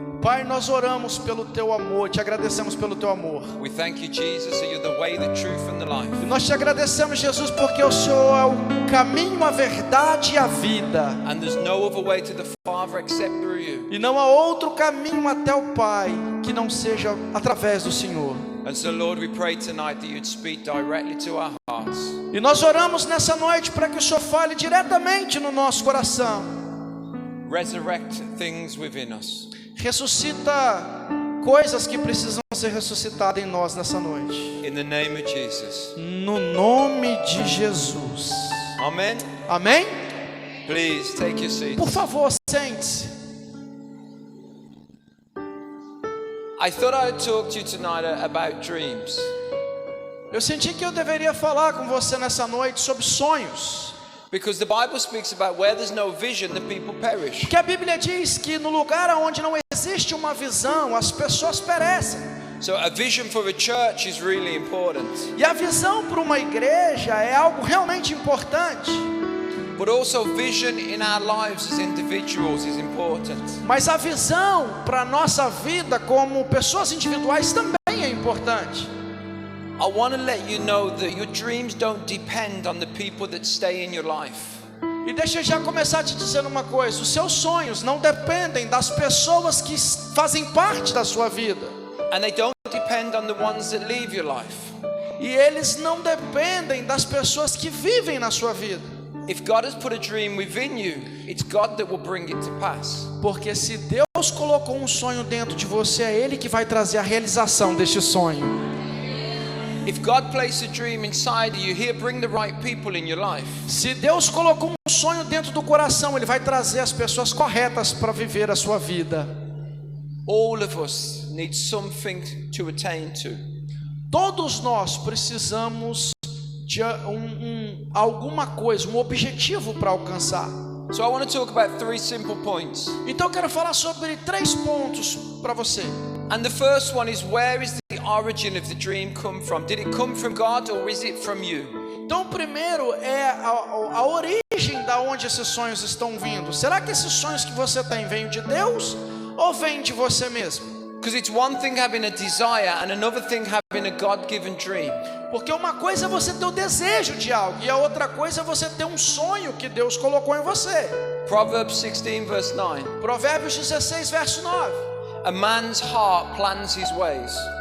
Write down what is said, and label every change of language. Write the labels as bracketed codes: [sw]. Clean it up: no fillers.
[pt] Pai, nós oramos pelo teu amor, te agradecemos pelo teu amor. [en] We thank you, Jesus, that you're the way, the truth and the life. [pt] E nós te agradecemos, Jesus, porque o Senhor é o caminho, a verdade e a vida. [en] And there's no other way to the Father except through you. [pt] E não há outro caminho até o Pai que não seja através do Senhor. [en] And so, Lord, we pray tonight that you'd speak directly to our hearts. [pt] E nós oramos nessa noite para que o Senhor fale diretamente no nosso coração. [en] Resurrect things within us. [pt] Ressuscita coisas que precisam ser ressuscitadas em nós nessa noite. [en] In the name of Jesus. [pt] No nome de Jesus. [en] Amen. [pt] Amém? [en] Please take your seats. [pt] Por favor, sente-se. [en] I thought I'd talk to you tonight about dreams. [pt] Eu senti que eu deveria falar com você nessa noite sobre sonhos. [en] Because the Bible speaks about where there's no vision, the people perish. [pt] Porque a Bíblia diz que no lugar onde não existe uma visão, as pessoas perecem. [en] So a vision for a church is really important. [pt] E a visão para uma igreja é algo realmente importante. [en] But also vision in our lives as individuals is important. [pt] Mas a visão para a nossa vida como pessoas individuais também é importante. [en] I want to let you know that your dreams don't depend on the people that stay in your life. [pt] E deixa eu já começar te dizendo uma coisa: os seus sonhos não dependem das pessoas que fazem parte da sua vida. [en] And they don't depend on the ones that leave your life. [pt] E eles não dependem das pessoas que vivem na sua vida. [en] If God has put a dream within you, it's God that will bring it to pass. [pt] Porque se Deus colocou um sonho dentro de você, é Ele que vai trazer a realização deste sonho. [en] If God placed a dream inside of you, He'll bring the right people in your life. [pt] Se Deus colocou um sonho dentro do coração, Ele vai trazer as pessoas corretas para viver a sua vida. [en] All of us need something to attain to. [pt] Todos nós precisamos de alguma coisa, um objetivo para alcançar. [en] So I want to talk about 3 simple points. [pt] Então eu quero falar sobre 3 pontos para você. [en] And the first one is, where is the origin of the dream come from? Did it come from God or is it from you? [pt] Então, primeiro é a origem da onde esses sonhos estão vindo. Será que esses sonhos que você tem vêm de Deus ou vêm de você mesmo? [en] Because it's one thing having a desire and another thing having a God-given dream. [pt] Porque uma coisa é você ter o desejo de algo e a outra coisa é você ter um sonho que Deus colocou em você. [en] Proverbs 16 verse 9. [pt] Provérbios 16 verso 9. [en] A man's heart plans his ways.